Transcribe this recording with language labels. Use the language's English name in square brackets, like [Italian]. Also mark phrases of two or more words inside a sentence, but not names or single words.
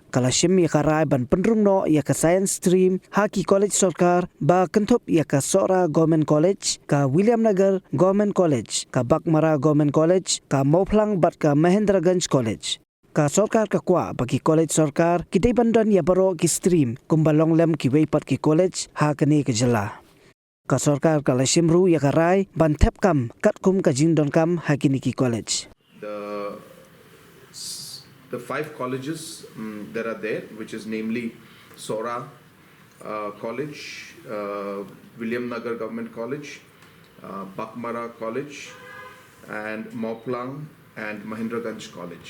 [Khasi] Kala shim ya karai ban Pynrung no ya ka [English] science stream, [Khasi] haki college Sorkar, ba kentup ya ka Sohra Government College, ka William Nagar Government College, ka Bakmara Government College, ka Moplang bat ka Mahendraganj College. Ka Sorkar ka kwa bagi college Sorkar, kita bandan ya baro ki stream, kumbalong lem Kiwei pat ki college, ha kani ke jela. Ka Sorkar kala shimru ya karai, ban tep kam, kat kum ka jingdon kam hakini ki college. [English] The 5 colleges that are there, which is namely Sohra College, William Nagar Government College, Bakmara College, and Moplang and Mahendraganj College.